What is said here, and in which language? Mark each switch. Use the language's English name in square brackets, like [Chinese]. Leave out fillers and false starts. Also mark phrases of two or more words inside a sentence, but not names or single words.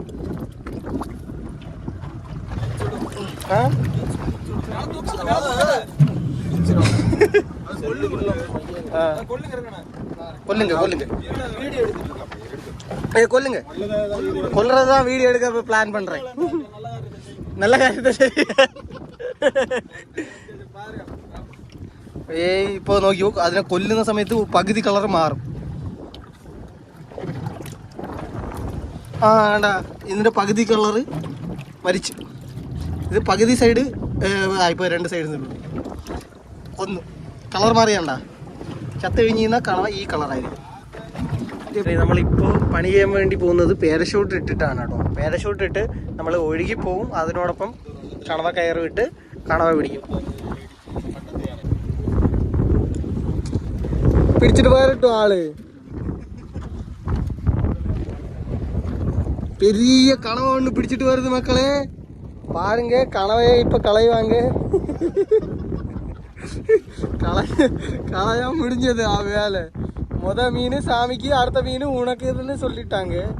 [Tamil] கொல்றதான் வீடியோ எடுக்க பிளான் பண்றேன். நல்ல காரியத்தை [Malayalam] ഇപ്പൊ നോക്കിയോ, അതിനെ കൊല്ലുന്ന സമയത്ത് പകുതി കളർ മാറും. വേണ്ട, ഇതിന്റെ പകുതി കളറ് മരിച്ചു. ഇത് പകുതി സൈഡ് ഇപ്പോൾ 2 സൈഡിൽ നിന്ന് ഒന്ന് കളർ മാറിയണ്ട. ചത്ത് കഴിഞ്ഞ് കഴിഞ്ഞാൽ കണവ ഈ കളറായിരിക്കും. നമ്മളിപ്പോൾ പണി ചെയ്യാൻ വേണ്ടി പോകുന്നത് പാരഷൂട്ട് ഇട്ടിട്ടാണ് കേട്ടോ. പാരഷൂട്ട് ഇട്ട് നമ്മൾ ഒഴുകി പോവും, അതിനോടൊപ്പം കണവ കയറ് ഇട്ട് കണവ പിടിക്കും. പിടിച്ചിട്ട് പോരട്ടോ ആള്. [Tamil] பெரிய கனவை ஒன்று பிடிச்சிட்டு வருது மக்களே பாருங்க. கனவையே இப்ப களைவாங்க. களையா முடிஞ்சது ஆ வேலை. மீன் சாமிக்கு, அடுத்த மீன் உனக்குன்னு சொல்லிட்டாங்க.